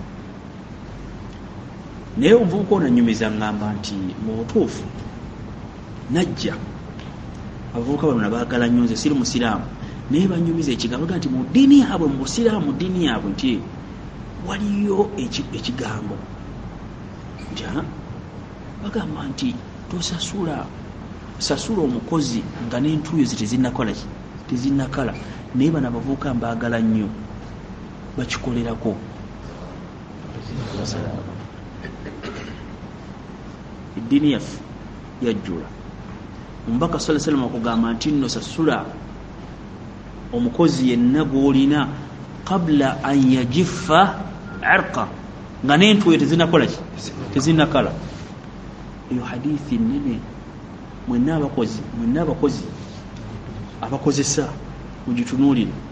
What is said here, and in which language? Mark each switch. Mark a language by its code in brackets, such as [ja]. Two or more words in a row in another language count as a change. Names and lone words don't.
[lg] Naye omuvubuka ono annyumiza ngamba nti mu butuufu najja abavubuka bano nabaagala nnyo, nze siri Musiraamu, naye banyumiza ekigambo nti mu ddiini yaabwe, mu Busiraamu ddiini yaabwe nti waliyo ekigambo nti bagamba nti tosasula omukozi nga n'entuuyo ze tezinnakala, naye bano abavubuka mbaagala nnyo bakikolerako. Eddiini yaffe yajjula. Omubaka [ar] صلى الله عليه وسلم [lg] okugamba nti nno sasula omukozi yenna gw'olina [ar] قبل أن يجف عرقه, [lg] nga n'entuuyo tezinnakala. Eyo hadithi nnene. Mwenna abakozi abakozesa mugitunuulire.